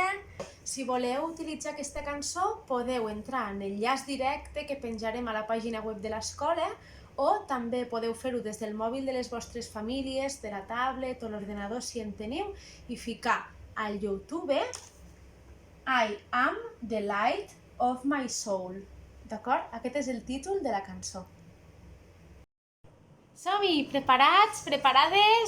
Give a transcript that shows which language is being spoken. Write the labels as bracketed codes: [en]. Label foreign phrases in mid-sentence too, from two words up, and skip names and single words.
[ca] Si voleu utilitzar aquesta cançó, podeu entrar en l'enllaç directe que penjarem a la pàgina web de l'escola o també podeu fer-ho des del mòbil de les vostres famílies, de la tablet o l'ordenador si en teniu i ficar al YouTube I am the light of my soul. D'acord? Aquest és el títol de la cançó. Som-hi, preparats, preparades?